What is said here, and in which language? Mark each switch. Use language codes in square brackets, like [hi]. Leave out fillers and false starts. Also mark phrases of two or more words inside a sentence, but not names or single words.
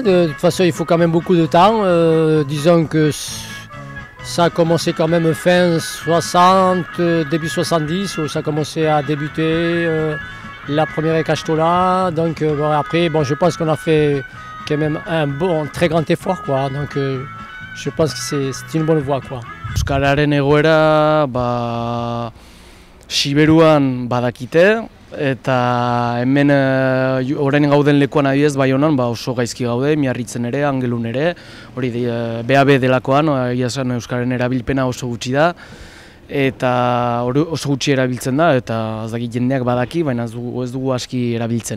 [fr] De toute façon, il faut quand même beaucoup de temps. Disons que ça a commencé quand même fin 60, début 70, où ça a commencé à débuter la première ikastola. Donc bon, après, bon, je pense qu'on a fait quand même un très grand effort, quoi. Donc je pense que c'est une bonne voie, quoi. [eu] Euskararen egoera, Siberuan badakite, eta hemen orain gauden lekuan adibidez Baionan oso gaizki gaude, Miarritzen ere, Angelun ere, hori BAB delakoan, esan euskararen erabilpena oso gutxi da, eta oso gutxi erabiltzen da, eta ez dakit jendeak badaki, baina ez dugu aski erabiltzen.